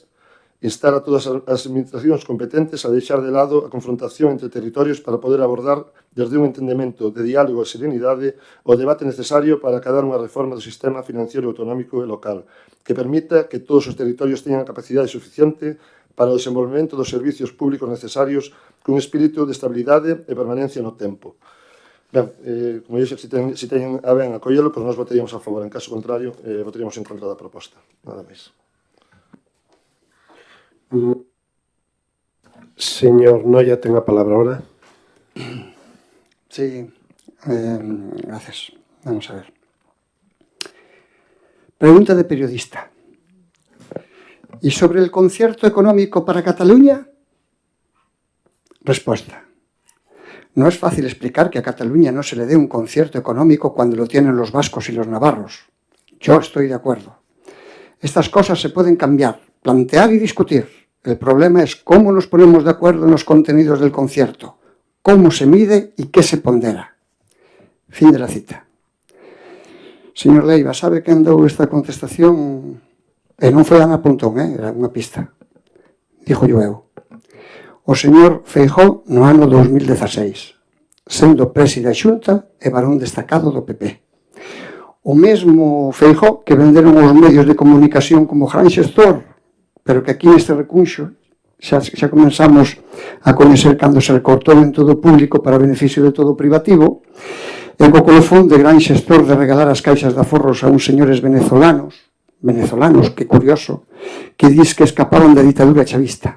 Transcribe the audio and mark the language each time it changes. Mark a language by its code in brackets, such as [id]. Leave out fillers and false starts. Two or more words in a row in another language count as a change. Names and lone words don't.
[gl] Instar a todas as administracións competentes a deixar de lado a confrontación entre territorios para poder abordar desde un entendemento de diálogo e serenidade o debate necesario para acadar unha reforma do sistema financiero autonómico e local que permita que todos os territorios teñan a capacidade suficiente para o desenvolvemento dos servicios públicos necesarios cun espírito de estabilidade e permanencia no tempo. Ben, como dixo, se teñen a ben acollelo, pois nós votaríamos a favor. En caso contrario, votaríamos en contra da proposta. Nada máis. Señor Noia, ten a palabra ahora. [es] Sí, gracias. Vamos a ver. Pregunta de periodista. ¿Y sobre el concierto económico para Cataluña? Respuesta. No es fácil explicar que a Cataluña no se le dé un concierto económico cuando lo tienen los vascos y los navarros. Yo estoy de acuerdo. Estas cosas se pueden cambiar, plantear y discutir. El problema es cómo nos ponemos de acuerdo en los contenidos del concierto, cómo se mide y qué se pondera. Fin de la cita. [gl] Señor Leiva, sabe que andou esta contestación e non foi Ana Pontón, era unha pista. Dixo eu. O señor Feijóo no ano 2016, sendo presi da Xunta e varón destacado do PP. O mesmo Feijóo que venderon os medios de comunicación como gran xestor, pero que aquí neste recunxo xa comenzamos a coñecer cando se recortou en todo público para beneficio de todo privativo, e co colofón de gran xestor de regalar as caixas de aforros a uns señores venezolanos, que curioso, que dis que escaparon da ditadura chavista.